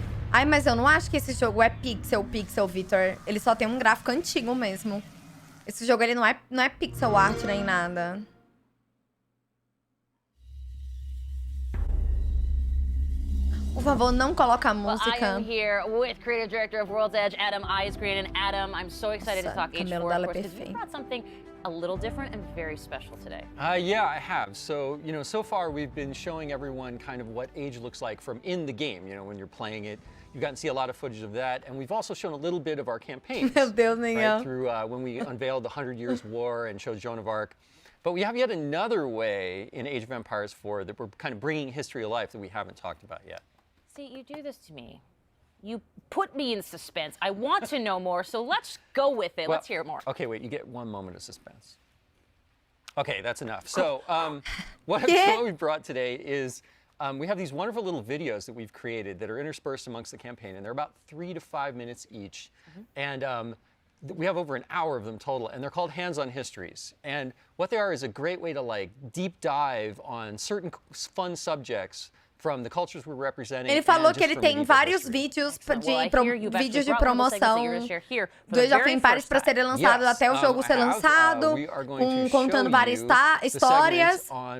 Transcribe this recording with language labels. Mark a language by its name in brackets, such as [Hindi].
[Portuguese] Ai, mas eu não acho que esse jogo é pixel, Victor. Ele só tem um gráfico antigo mesmo. Esse jogo, ele não é pixel art nem nada. Por favor, não coloca a música. [English] Well, I am here with creative director of World's Edge, Adam Isgreen. And Adam, I'm so excited to talk H4, of course, because you brought something a little different and very special today. Yeah, I have. So, you know, so far we've been showing everyone kind of what age looks like from in the game, you know, when you're playing it. You've gotten to see a lot of footage of that, and we've also shown a little bit of our campaigns. Right, through when we unveiled the 100 Years' War and showed Joan of Arc. But we have yet another way in Age of Empires 4 that we're kind of bringing history to life that we haven't talked about yet. See, you do this to me. You put me in suspense. I want to know more, so let's go with it. Let's hear more. Okay, wait, you get one moment of suspense. Okay, that's enough. So what we brought today is we have these wonderful little videos that we've created that are interspersed amongst the campaign, and they're about 3 to 5 minutes each. And we have over an hour of them total, and they're called Hands-on Histories. And what they are is a great way to like deep dive on certain fun subjects from the cultures we're representing. [Portuguese] Ele falou que ele tem vários vídeos de promoção do Age of Empires para serem lançados até o jogo ser lançado, contando várias histórias.